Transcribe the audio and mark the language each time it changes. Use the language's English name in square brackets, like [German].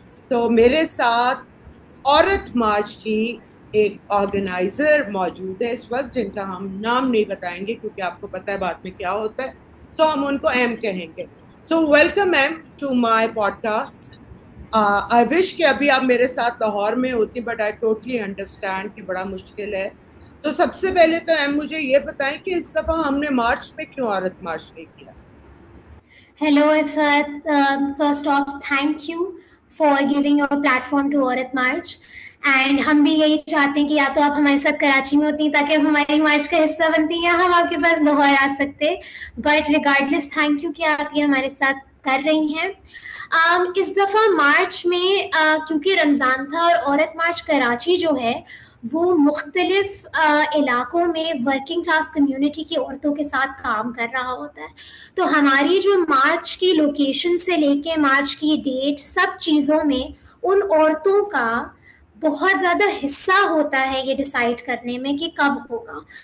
[Urdu] تو میرے ساتھ عورت مارچ کی ایک آرگنائزر موجود ہے اس وقت, جن کا ہم نام نہیں بتائیں گے کیونکہ آپ کو پتہ ہے بعد میں کیا ہوتا ہے, سو ہم ان کو ایم کہیں گے. [English] So welcome um to my podcast. I wish [Urdu] کہ ابھی آپ میرے ساتھ لاہور میں ہوتی, [English] but I totally understand [Urdu] کہ بڑا مشکل ہے. تو سب سے پہلے تو ایم مجھے یہ بتائیں کہ اس دفعہ ہم نے مارچ میں کیوں عورت مارچ نہیں کیا؟ [English] Hello Ifat, first off thank you for giving your platform to Aurat March. [Urdu] اینڈ ہم بھی یہی چاہتے ہیں کہ یا تو آپ ہمارے ساتھ کراچی میں ہوتی تاکہ آپ ہماری مارچ کا حصہ بنتی, یا ہم آپ کے پاس لاہور آ سکتے. [English] but regardless thank you [Urdu] کہ آپ یہ ہمارے ساتھ کر رہی ہیں. اس دفعہ مارچ میں کیونکہ رمضان تھا اور عورت مارچ کراچی جو ہے وہ مختلف علاقوں میں ورکنگ کلاس کمیونٹی کی عورتوں کے ساتھ کام کر رہا ہوتا ہے, تو ہماری جو مارچ کی لوکیشن سے لے کے مارچ کی ڈیٹ سب چیزوں میں ان عورتوں کا بہت زیادہ حصہ ہوتا ہے یہ ڈیسائیڈ کرنے میں کہ کب ہوگا.